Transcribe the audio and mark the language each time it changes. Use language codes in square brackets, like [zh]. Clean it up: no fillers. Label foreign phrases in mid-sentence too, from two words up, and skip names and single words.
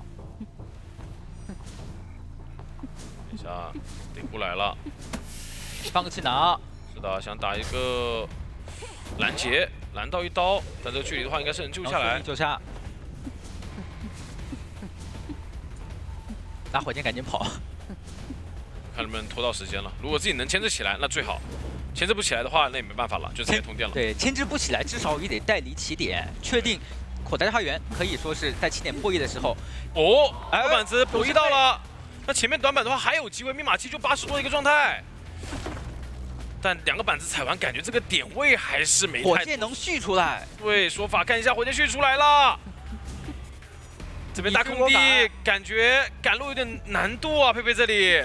[zh] 等一下，頂過來了，放個氣囊。是的，想打一個攔截，攔到1刀，但這個距離的話應該是能救下來。救下。拿火箭趕緊跑。看能不能拖到时间了。如果自己能牵制起來，那最好。牵制不起來的話，那也没办法了，就直接通電了。对，牽制不起來，至少也得帶離起點，確定火帶花園可以說是在起點破1的時候。哦，短板子破1到了。那前面短板的話還有機會，密碼機就80多的一個狀態。但2個板子踩完，感覺這個點位還是沒太。火箭能續出來。對，說法看一下，火箭續出來了。這邊大空地，感覺趕路有點難度啊，佩佩這裡。